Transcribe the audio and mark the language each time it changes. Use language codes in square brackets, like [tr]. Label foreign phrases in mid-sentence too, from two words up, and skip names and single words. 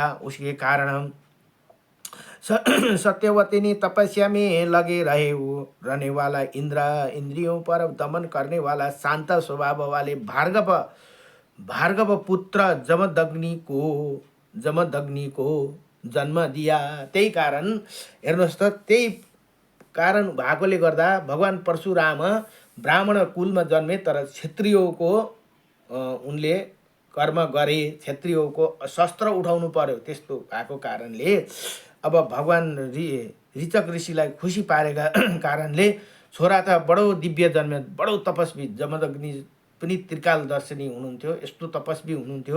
[hi] उसके कारण सत्यवती ने तपस्या में लगे रहने वाला इंद्रियों पर दमन करने वाला शांत स्वभाव वाले भार्गव पुत्र जमदग्नि को जन्म दिया। [ne] त्यही कारण हेर्नुहोस् त, त्यही कारण भएकोले गर्दा भगवान परशुराम ब्राह्मण कुलमा जन्मे, तर क्षत्रियको उनले कर्म गरे, क्षत्रियको शस्त्र उठाउनु पर्यो। त्यस्तो भएको कारणले अब भगवान ऋचक ऋषिलाई खुसी पारेका कारणले छोरा त बडो दिव्य जन्मे, बडो तपस्वी, जमदग्नि पनि त्रिकालदर्शिनी हुनुहुन्थ्यो, यस्तो तपस्वी हुनुहुन्थ्यो।